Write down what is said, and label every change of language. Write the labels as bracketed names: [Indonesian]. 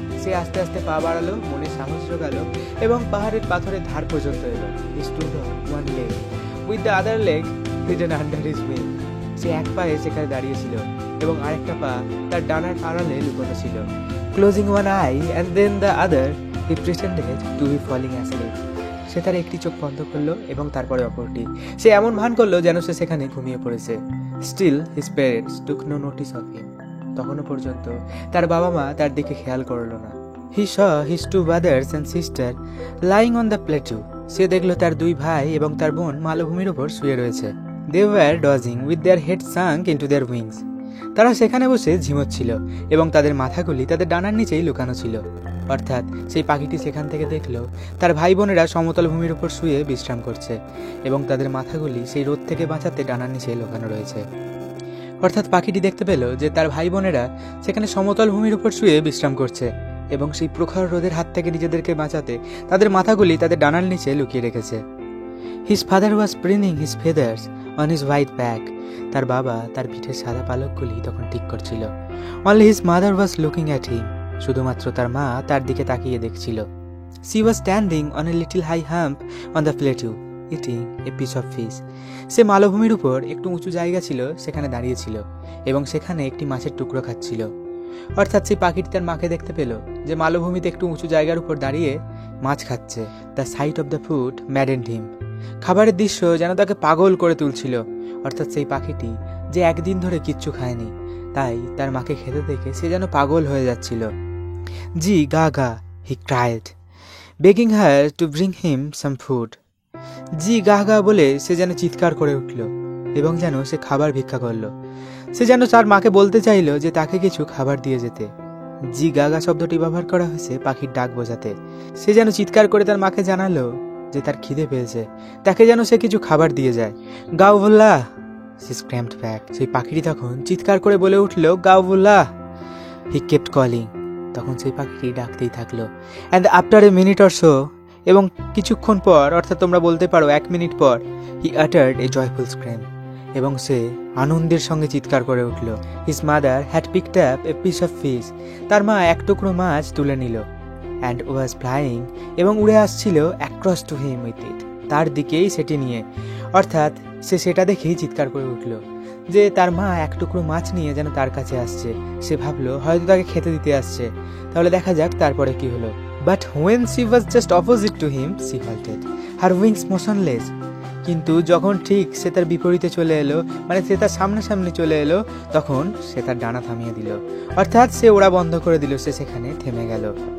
[Bangla] সে আস্তে আস্তে পা বাড়ালো, মনে সাহস জোগালো, এবং পাহাড়ের পাথরের ধার পর্যন্ত এলো। [English] He stood on one leg with the other leg hidden under his wing. [Bangla] সে এক পায়ে সেখানে দাঁড়িয়েছিল এবং আরেকটা পা তার ডানার আড়ালে লুকানো ছিল। [English] Closing one eye and then the other, he pretended to be falling asleep. [Bangla] সে তার একটি চোখ বন্ধ করলো এবং তারপরে অপরটি। সে এমন ভান করলো যেন সে সেখানে ঘুমিয়ে পড়েছে। [English] Still his parents took no notice of him. [Bangla] তখনও পর্যন্ত তার বাবা মা তার দিকে খেয়াল করলো না। [English] He saw his two brothers and sister lying on the plateau. [Bangla] সে দেখলো তার দুই ভাই এবং তার বোন মালভূমির উপর শুয়ে রয়েছে। [English] They were dozing with their heads sunk into their wings. [Bangla] তারা সেখানে বসে ঝিমোচ্ছিল এবং তাদের মাথাগুলি তাদের ডানার নিচেই লুকানো ছিল। অর্থাৎ সেই পাখিটি সেখান থেকে দেখলো তার ভাই বোনেরা সমতল ভূমির উপর শুয়ে বিশ্রাম করছে এবং তাদের মাথাগুলি সেই রোদ থেকে বাঁচাতে ডানার নিচে লুকানো রয়েছে। অর্থাৎ পাখিটি দেখতে পেল যে তার ভাই বোনেরা সেখানে সমতল ভূমির উপর শুয়ে বিশ্রাম করছে এবং সেই প্রখর রোদের হাত থেকে নিজেদেরকে বাঁচাতে তাদের মাথাগুলি তাদের ডানার নিচে লুকিয়ে রেখেছে। [English] His father was preening his feathers on his white back. [Bangla] তার বাবা তার পিঠের সাদা পালকগুলি তখন ঠিক করছিল। [English] Only his mother was looking at him. [Bangla] শুধুমাত্র তার মা তার দিকে তাকিয়ে দেখছিল। [English] She was standing on a little high hump on the plateau, eating a piece of fish. [Bangla] সে মালভূমির উপর একটু উঁচু জায়গা ছিল, সেখানে দাঁড়িয়েছিল এবং সেখানে একটি মাছের টুকরো খাচ্ছিল। অর্থাৎ সেই পাখিটি তার মাকে দেখতে পেল যে মালভূমিতে একটু উঁচু জায়গার উপর দাঁড়িয়ে মাছ খাচ্ছে। [English] The sight of the food maddened him. [Bangla] খাবারের দৃশ্য যেন তাকে পাগল করে তুলছিল। অর্থাৎ সেই পাখিটি যে একদিন ধরে কিচ্ছু খায়নি, তাই তার মাকে খেতে দেখে সে যেন পাগল হয়ে যাচ্ছিল। [English] জি গাগা, he cried, begging her to bring him some food. [Bangla] G Gaga বলে সে যেন চিৎকার করে উঠল এবং যেন সে খাবার ভিক্ষা করল। সে যেন তার মাকে বলতে চাইল যে তাকে কিছু খাবার দিয়ে যেতে। জি গাগা শব্দটি ব্যবহার করা হয়েছে পাখির ডাক বোঝাতে। সে যেন চিৎকার করে তার মাকে জানালো যে তার খিদে পেয়েছে, তাকে যেন সে কিছু খাবার দিয়ে যায়। [English] গাউবুল্লাহ, she screamed back. [Bangla] সেই পাখিটি তখন চিৎকার করে বলে উঠল, গাউবুল্লাহ। [English] He kept calling. [Bangla] তখন সেই পাখিটি ডাকতেই থাকলো। [English] And after a minute or so, [Bangla] এবং কিছুক্ষণ পর, অর্থাৎ তোমরা বলতে পারো 1 মিনিট পর, [English] he uttered a joyful scream. [Bangla] এবং সে আনন্দের সঙ্গে চিৎকার করে উঠল। [English] His mother had picked up a piece of fish. [Bangla] তার মা এক টুকরো মাছ তুলে নিল। [English] And was flying, [Bangla] এবং উড়ে আসছিল [English] across to him with it. [Bangla] তার দিকেই সেটি নিয়ে। অর্থাৎ সে সেটা দেখেই চিৎকার করে উঠল যে তার মা এক টুকরো মাছ নিয়ে যেন তার কাছে আসছে। সে ভাবলো হয়তো তাকে খেতে দিতে আসছে। তাহলে দেখা যাক তারপরে কি হলো। [English] But when she was just opposite to him, she halted, her wings motionless. [Bangla] কিন্তু যখন ঠিক সে তার বিপরীতে চলে এলো, মানে সে তার সামনাসামনি চলে এলো, তখন সে তার ডানা থামিয়ে দিল। অর্থাৎ সে ওড়া বন্ধ করে দিল, সে সেখানে থেমে গেল।